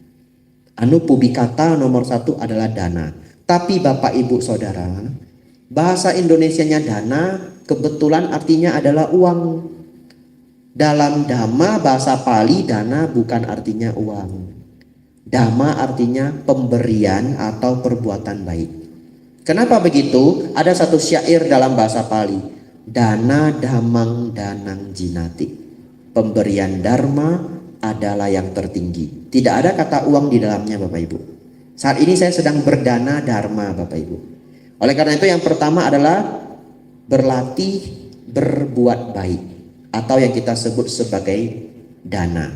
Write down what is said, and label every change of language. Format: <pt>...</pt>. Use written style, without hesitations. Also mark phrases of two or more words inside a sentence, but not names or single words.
<id>Anupubikata nomor 1 adalah dana. Tapi Bapak Ibu Saudara, bahasa Indonesianya dana kebetulan artinya adalah uang. Dalam Dhamma bahasa Pali dana bukan artinya uang. Dhamma artinya pemberian atau perbuatan baik.</id> <pi>Kenapa begitu? Ada satu syair dalam bahasa Pali, dana dhammang danang jinati.</pi> <id>Pemberian dharma adalah yang tertinggi. Tidak ada kata uang di dalamnya Bapak Ibu. Saat ini saya sedang berdana dharma Bapak Ibu. Oleh karena itu yang pertama adalah berlatih berbuat baik atau yang kita sebut sebagai dana.</id>